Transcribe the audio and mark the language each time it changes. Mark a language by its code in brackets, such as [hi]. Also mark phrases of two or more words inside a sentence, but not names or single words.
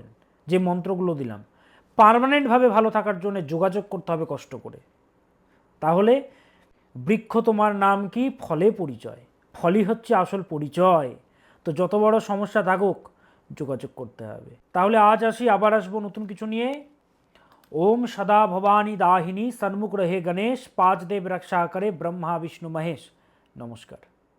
[bn] যে মন্ত্রগুলো দিলাম, পার্মানেন্টভাবে ভালো থাকার জন্য যোগাযোগ করতে হবে কষ্ট করে। তাহলে বৃক্ষ তোমার নাম কি, ফলে পরিচয়। ফলই হচ্ছে আসল পরিচয়। তো যত বড় সমস্যা থাকুক, যোগাযোগ করতে হবে। তাহলে আজ আসি, আবার আসবো নতুন কিছু নিয়ে। [hi] ओम सदा भवानी दाहिनी, सन्मुख रहे गणेश, पांच देव रक्षा करे ब्रह्मा विष्णु महेश। नमस्कार।